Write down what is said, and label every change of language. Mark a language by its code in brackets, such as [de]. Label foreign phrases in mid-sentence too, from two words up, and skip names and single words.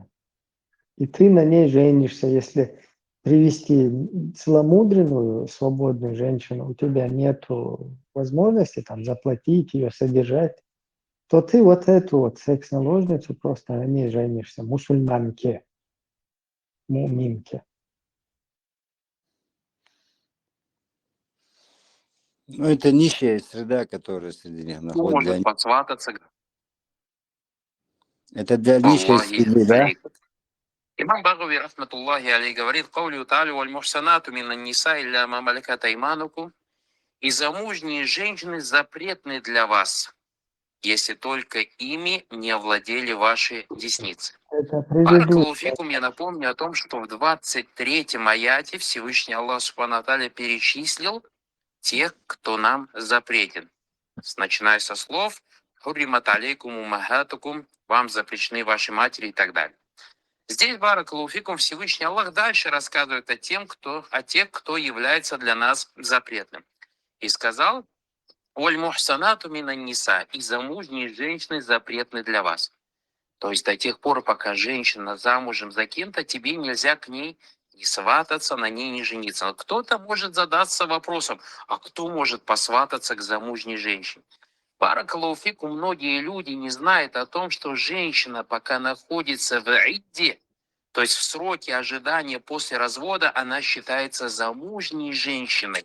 [ru] И ты на ней женишься, если привести целомудренную, свободную женщину, у тебя нет возможности там заплатить ее, содержать, то ты вот эту вот секс-наложницу просто на ней женишься, мусульманке, муминке. Ну, это нищая среда, которая среди них Кто находится. может посвататься к Это для нищей Аллахи среды, да? алейкум. Имам Багави, [ar] رحمة الله عليه, [ru] говорит: [ar] «قوله تعالى والمحصنات من النساء إلا ما ملكت أيمانكم». [ru] И замужние женщины запретны для вас, если только ими не овладели ваши десницы. Это Баракалуфикум, я напомню о том, что в 23-м аяте Всевышний Аллах [ar] سبحانه وتعالى [ru] перечислил тех, кто нам запретен. Начиная со слов [ar] «حرمت عليكم أمهاتكم», [ru] «Вам запрещены ваши матери» и так далее. Здесь, баракалуфикум, Всевышний Аллах дальше рассказывает о тех, кто является для нас запретным. И сказал: [ar] «والمحصنات من النساء», [ru] и замужние женщины запретны для вас. То есть до тех пор, пока женщина замужем за кем-то, тебе нельзя к ней не свататься, на ней не жениться. Но кто-то может задаться вопросом: а кто может посвататься к замужней женщине? Баракалуфику, многие люди не знают о том, что женщина, пока находится в идде, то есть в сроке ожидания после развода, она считается замужней женщиной.